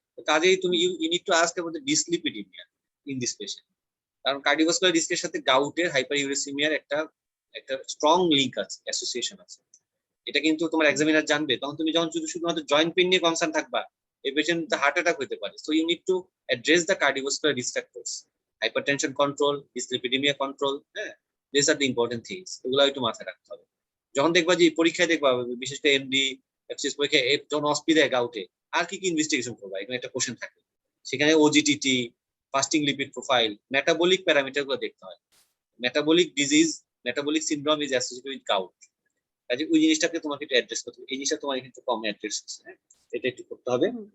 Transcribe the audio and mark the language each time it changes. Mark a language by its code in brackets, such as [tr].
[bn] কাজেই তুমি [en] you need to ask about the dyslipidemia in this patient, [bn] কারণ cardiovascular রিস্কের সাথে গাউটের হাইপারইউরেসিমিয়ার একটা স্ট্রং লিংক আছে, অ্যাসোসিয়েশন আছে। এটা কিন্তু তোমার এক্সামিনার জানবে। তখন তুমি যখন শুধুমাত্র জয়েন্ট পেইন নিয়ে কনসার্ন থাকবা, এই পেশেন্ট হার্ট অ্যাটাক হতে পারে। [en] So you need to address the cardiovascular risk factors. hypertension control, dyslipidemia control, these are the important things. [bn] এগুলো একটু মাথায় রাখতে হবে। যখন দেখবা যে পরীক্ষায় দেখবা বিশেষ করে এমডি এফসিএস পরীক্ষায় যখন অস্পি দেয় গাউটে আর কি কি ইনভেস্টিগেশন করবা, এখানে একটা কোশ্চেন থাকে। সেখানে OGTT, fasting lipid profile, metabolic parameter গুলো দেখতে হয়। Metabolic disease, [en] Metabolic syndrome is associated with gout. [bn] কাজে ওই জিনিসটাকে তোমাকে একটু অ্যাড্রেস করতে হবে। এই জিনিসটা তোমার কিন্তু কম অ্যাড্রেস হচ্ছে, এটা একটু করতে হবে।